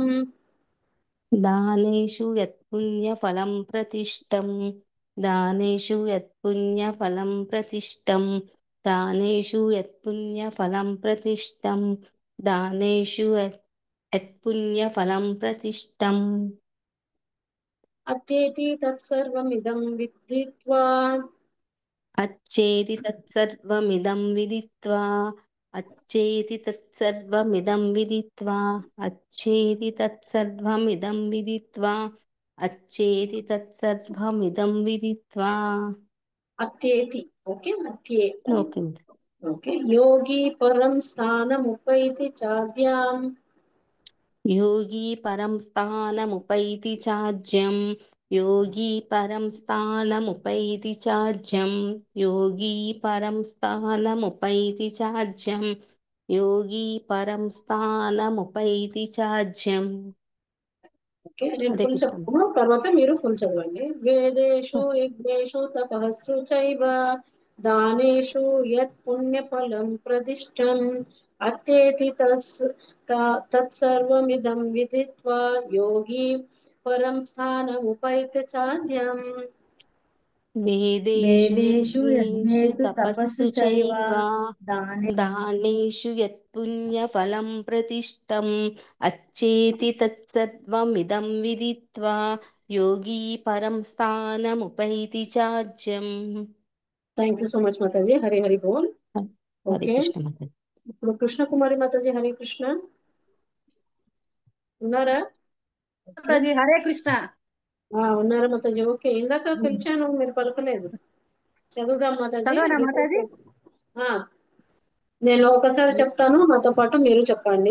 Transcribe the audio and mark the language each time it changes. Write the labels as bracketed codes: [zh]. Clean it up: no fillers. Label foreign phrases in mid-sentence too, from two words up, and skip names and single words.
[sa] దానేషు యత్పుణ్యఫలం ప్రతిష్టం దానేషు యత్పుణ్యఫలం ప్రతిష్టం దానేషు యత్పుణ్యఫలం ప్రతిష్టం దానేషు యత్పుణ్యఫలం ప్రతిష్టం అత్యేతి తత్సర్వమిదం విదిత్వా అచ్చేది తత్సర్వమిదం విదిత్వా अच्छेति तत्सर्वमिदं विदित्वा अच्छेति तत्सर्वमिदं विदित्वा अच्छेति तत्सर्वमिदं विदित्वा అత్యేతి. ఓకే, అత్యేతి. ఓకే ఓకే, యోగి పరం స్థానముపైతి చాద్యాం. योगी परं स्थानमुपैति चाज्यं योगी परं स्थानमुपैति चाज्यं योगी परं स्थानमुपैति चाज्यं योगी परं स्थानमुपैति चाज्यम् [te] ఓకే, నేను హరే ఫుల్ కృష్ణ చెప్తాను, తర్వాత మీరు ఫుల్ చదవండి. [sa] వేదేషు యజ్ఞేషు తపస్సు చైవ దానేషు యత్ పుణ్యఫలం ప్రదిష్టం అత్యేతి తత్సర్వమిదం విదిత్వా యోగి పరం స్థానముపైతి చాద్యం. वेदेषु వేదేషు यज्ञेषु యజ్ఞేషు తపస్సు तपस्सु చైవ चैव దానే दानेषु यत्पुण्यफलं प्रतिष्ठम् अच्छेति तत्सर्वमिदं विदित्वा योगी परं स्थानमुपैति चाज्यम् [en] thank you so much మాతాజీ. [hi] हरि हरि बोल. [sa] हरे [te] ఓకే, कृष्ण माता ఇప్పుడు కృష్ణ కుమారి మాతాజీ. [sa] హరే కృష్ణ, [te] ఉన్నారా? మాతాజీ [sa] హరే కృష్ణ. [te] ఉన్నారా మాతాజీ? ఓకే, ఇందాక పిలిచాను, మీరు పలకలేదు. చదువుదాం మాతాజీ. చదవనా మాతాజీ? ఆ, నేను ఒకసారి చెప్తాను, నాతో పాటు మీరు చెప్పండి.